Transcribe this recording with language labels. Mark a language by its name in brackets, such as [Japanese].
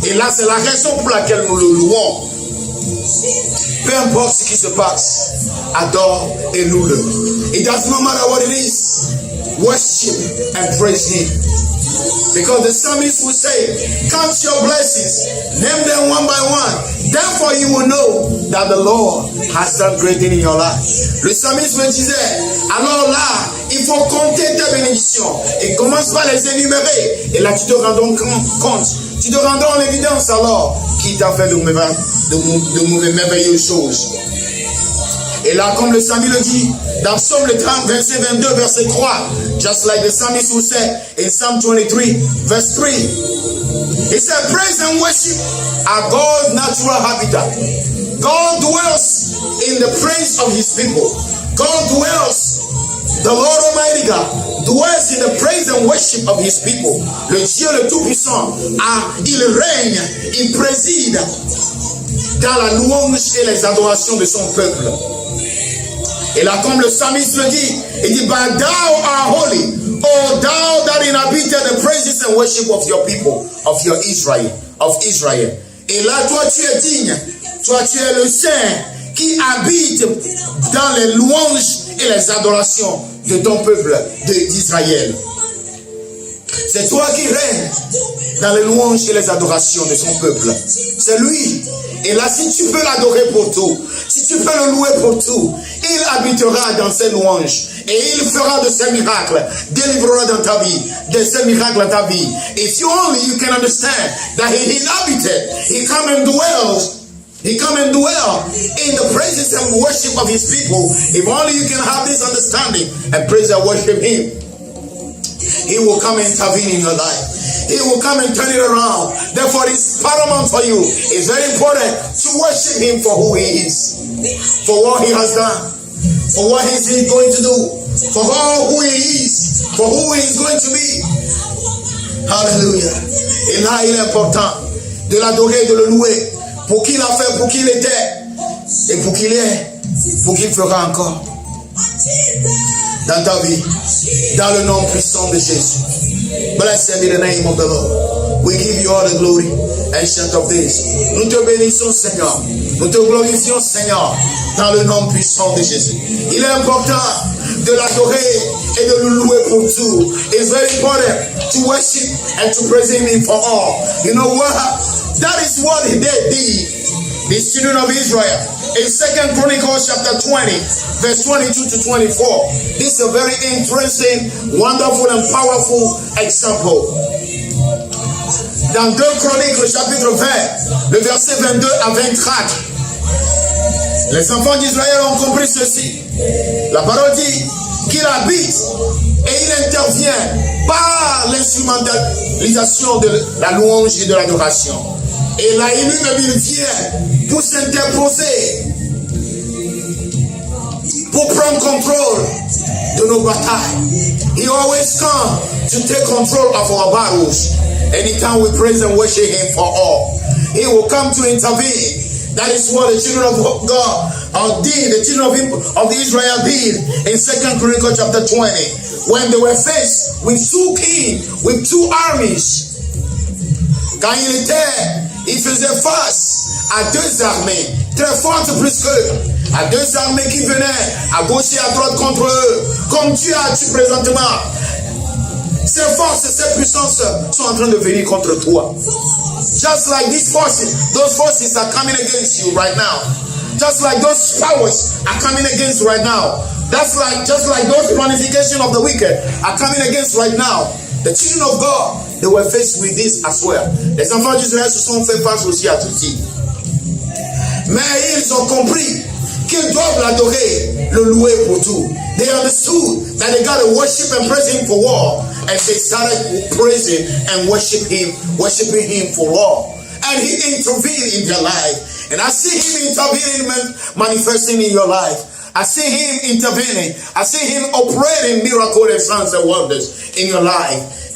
[French] Et là, c'est la raison pour laquelle nous le louons. Peu importe ce qui se passe, adore et loue-le. [English] It does not matter what it is, worship and praise Him. Because the psalmist will say, count your blessings, name them one by one. Therefore you will know that the Lord has done great things in your life. [French] Le psalmiste me disait, alors là, il faut compter tes bénédictions. Et commence par les énumérer. Et là, tu te rends donc compte. Tu te rends en évidence alors qui t'a fait de merveilleuses choses. Et là, comme le psalmiste le dit, dans Psaume le 30, verset 22, verset 3, [English] just like the psalmist who said in Psalm 23, verse 3, he said, praise and worship are God's natural habitat. God dwells in the praise of His people. God dwells, the Lord Almighty God, dwells in the praise and worship of His people. [French] Le Dieu le Tout-Puissant, il règne, il préside dans la louange et les adorations de son peuple. Et là, comme le psalmiste le dit, il dit, [English] but thou art holy, O thou that inhabited the praises and worship of your people, of your Israel, of Israel. [French] Et là, toi, tu es digne, toi, tu es le saint qui habite dans les louanges et les adorations de ton peuple d'Israël. C'est toi qui règnes. dans les louanges et les adorations de son peuple. C'est lui. Et là, si tu peux l'adorer pour tout, si tu peux le louer pour tout, il habitera dans ses louanges. Et il fera de ces miracles, délivrera dans ta vie, de ces miracles dans ta vie. [English] If you only you can understand that he inhabited, he come and dwells. He come and dwell in the praises and worship of his people. If only you can have this understanding and praise and worship him. He will come and intervene in your life. He will come and turn it around. Therefore, it's paramount for you. It's very important to worship him for who he is, for what he has done, for what he is going to do, for all who he is, for who he is going to be. Hallelujah. [French] Et là, il est important de l'adorer, de le louer pour qui il a fait, pour qui il était, et pour qui il est, pour qui il fera encore dans ta vie, dans le nom puissant de Jésus. [English] Blessed be the name of the Lord. We give you all the glory, ancient of days. [French] Nous te bénissons, Seigneur. Nous te glorifions, Seigneur, dans le nom puissant de Jésus. Il est important de l'adorer et de le louer pour tout. [English] It's very important to worship and to praise him for all. You know what? That is what they did, the children of Israel. In 2 Chronicles chapter 20, verse 22 to 24. This is a very interesting, wonderful and powerful example. [French] Dans 2 Chronicles chapitre 20, le verset 22 à 24. Les enfants d'Israël ont compris ceci. La parole dit qu'il habite et il intervient par l'instrumentalisation de la louange et de l'adoration. Et là, lui-même, il vient pour s'interposer, pour prendre contrôle de nos batailles. [English] He always comes to take control of our battles. Anytime we praise and worship him for all, he will come to intervene. That is what the children of God did, the children of Israel did in 2 Chronicles chapter 20, when they were faced with two kings, with two armies. [French] Quand il faisait face à deux armées très fortes plus qu'eux, à deux armées qui venaient à gauche et à droite contre eux, comme tu as présentement. Ces forces, ces puissances sont en train de venir contre toi. [English] Just like these forces, those forces are coming against you right now. Just like those powers are coming against right now. Just like those planifications of the wicked are coming against right now. The children of God, they were faced with this as well. [French] Les enfants d'Israël se sont fait face aussi à ceci. Mais ils ont compris qu'ils doivent l'adorer, le louer pour tout. [English] They understood that they got to worship and praise him for all. And they started praising and worshiping him for all. And he intervened in their life. And I see him intervening, manifesting in your life. I see him intervening. I see him operating miracles and signs and wonders in your life.